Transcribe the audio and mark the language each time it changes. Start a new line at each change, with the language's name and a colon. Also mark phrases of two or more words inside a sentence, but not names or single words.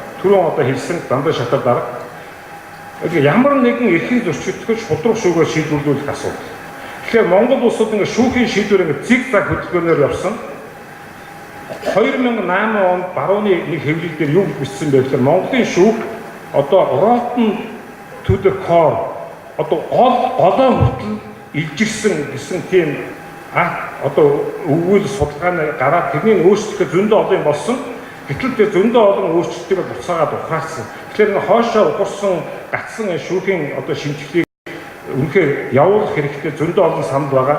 Mongolian: Түрүүн одоо хэлсэн дандаа шатар дарга. Ямар нэгэн эрхийн зөрчигдөхөж шудраг шүүгээ шийдвэрлүүлэх асуудал. Тэгэхээр Монгол улсууд ингээд шүүхийн шийдвэр ингээд зиг заг хөдөлгөөнөөр явсан. 2008 онд барууны нэг хэвлэл дээр юу бичсэн бэ гэхээр Монголын шүүх одоо
English: rotten to the core
Mongolian: одоо голоо хүртэл илжирсэн гэсэн тийм одоо өгүүл судалгааны гараад тэрнийг өөрчлөхөд зөндөө олон болсон. Гэтэл тэр зөндөө олон өөрчлөлтийг буцаагаад ухаарсан. Тэгэхээр энэ хоошоо ухарсан гацсан шүүхийн одоо шинжилгээг үнэхээр явуулах хэрэгтэй зөндөө олон санал байгаа.